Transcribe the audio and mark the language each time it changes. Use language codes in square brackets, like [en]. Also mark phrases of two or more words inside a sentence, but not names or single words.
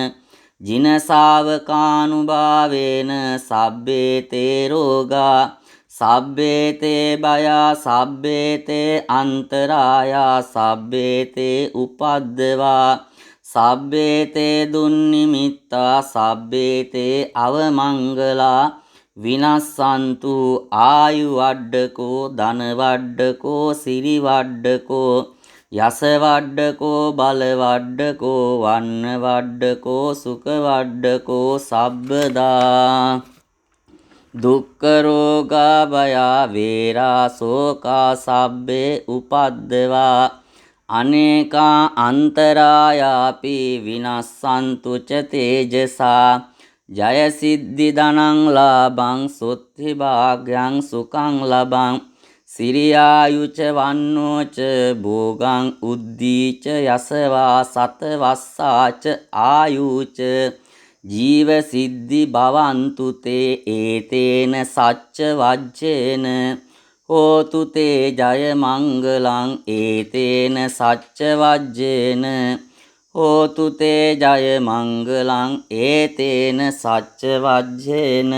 [pi] ජිනසාවකානුභාවේන සබ්බේතේ රෝගා සබ්බේතේ භයා සබ්බේතේ අන්තරායා සබ්බේතේ උපද්දවා සබ්බේතේ දුන්නිමිත්තා සබ්බේතේ අවමංගලා විනස්සන්තු ආයු වඩ්ඩකෝ ධන වඩ්ඩකෝ සිරි වඩ්ඩකෝ යස වඩ්ඩකෝ බල වඩ්ඩකෝ වන්න වඩ්ඩකෝ සුඛ වඩ්ඩකෝ සබ්බදා දුක්ඛ රෝගා භයා වේරා ශෝකා සබ්බේ උපද්දවා අනේකා අන්තරායාපි විනස්සන්තු ච තේජසා ජය සිද්ධි ධනං ලාභං සුත්ති භාග්‍යං සුඛං ලබං සිරියායුච වන්නෝච භෝගං උද්දීච යසවා සතවස්සාච ආයුච ජීව සිද්ධි භවන්තු තේ ඒතේන සච්ච වජ්ජේන හෝතු තේ ජය මංගලං ඒතේන සච්ච වජ්ජේන හෝතු තේ ජය මංගලං ඒතේන සච්ච වජ්ජේන.